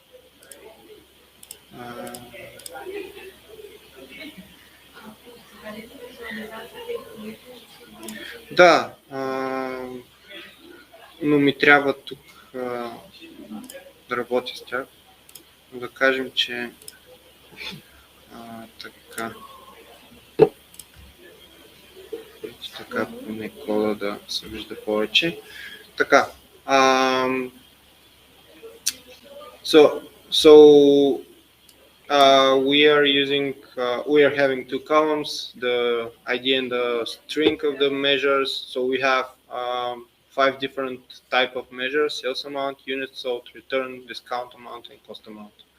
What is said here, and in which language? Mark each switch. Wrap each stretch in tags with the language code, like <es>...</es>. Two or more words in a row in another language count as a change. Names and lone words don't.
<bg>Да, но ми трябва тук да работя с тях. Да кажем, че така. Така поне кода да се вижда повече. Така.</bg> <en>We are having two columns, the ID and the string of the measures. So we have 5 different type of measures: sales amount, units sold, return, discount amount, and cost amount.</en>